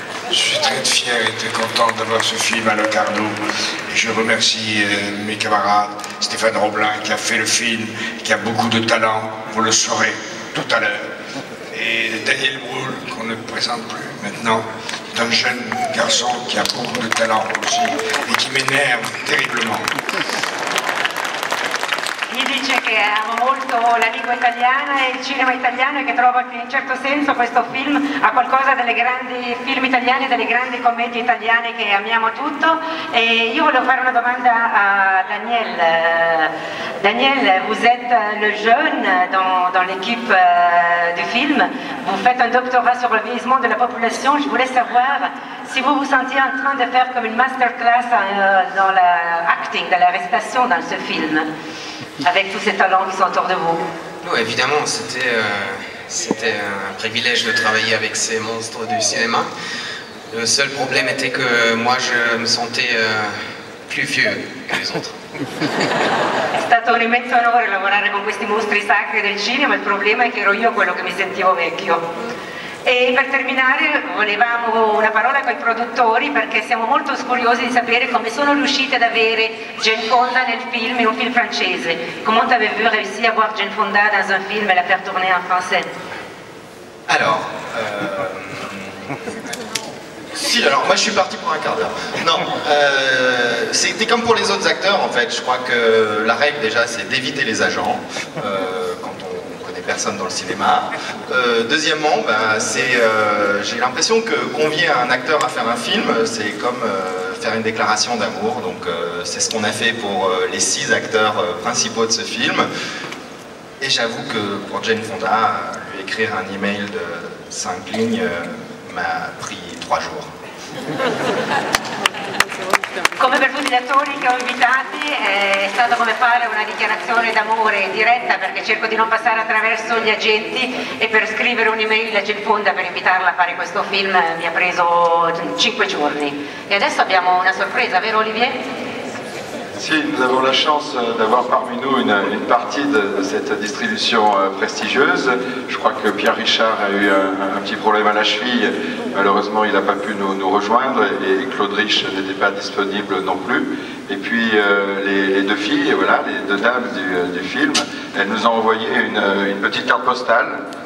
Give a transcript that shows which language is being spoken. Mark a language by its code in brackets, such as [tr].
[fr] Je suis très fier et très content d'avoir ce film à Locarno. Et je remercie mes camarades, Stéphane Roblin qui a fait le film, qui a beaucoup de talent, vous le saurez tout à l'heure. Et Daniel Brühl, qu'on ne présente plus maintenant, est un jeune garçon qui a beaucoup de talent aussi et qui m'énerve terriblement. [it] Gli dice che amo molto la lingua italiana e il cinema italiano e che trovo che in un certo senso questo film ha qualcosa delle grandi film italiani, delle grandi commedie italiane che amiamo tutto. E io volevo fare una domanda a Daniel. [fr] Daniel, vous êtes le jeune dans l'équipe du film. Vous faites un doctorat sur le vieillissement de la population. Je voulais savoir si vous vous sentiez en train de faire comme une masterclass dans l'acting, dans la récitation dans ce film, avec tous ces talents qui sont autour de vous. Oui, évidemment, c'était un privilège de travailler avec ces monstres du cinéma. Le seul problème était que moi, je me sentais plus vieux que les autres. [it] È stato un immenso onore lavorare con questi mostri sacri del cinema, il problema è che ero io quello che mi sentivo vecchio. E per terminare volevamo una parola con i produttori perché siamo molto curiosi di sapere come sono riusciti ad avere Jane Fonda nel film, in un film francese. [fr] Comment avez-vous réussi à avoir Jane Fonda dans un film et la faire tourner en français? Alors, alors moi je suis parti pour un quart d'heure. Non, c'était comme pour les autres acteurs en fait. Je crois que la règle déjà c'est d'éviter les agents quand on connaît personne dans le cinéma. Deuxièmement, j'ai l'impression que convier un acteur à faire un film, c'est comme faire une déclaration d'amour. Donc c'est ce qu'on a fait pour les 6 acteurs principaux de ce film. Et j'avoue que pour Jane Fonda, lui écrire un email de 5 lignes m'a pris 3 jours. [it] Come per tutti gli attori che ho invitati è stato come fare una dichiarazione d'amore diretta perché cerco di non passare attraverso gli agenti e per scrivere un'email a Jane Fonda per invitarla a fare questo film mi ha preso 5 giorni. E adesso abbiamo una sorpresa, vero Olivier? [fr] Si, nous avons la chance d'avoir parmi nous une partie de cette distribution prestigieuse. Je crois que Pierre Richard a eu un petit problème à la cheville. Malheureusement, il n'a pas pu nous rejoindre et Claude Rich n'était pas disponible non plus. Et puis les 2 filles, voilà, les 2 dames du film, elles nous ont envoyé une petite carte postale.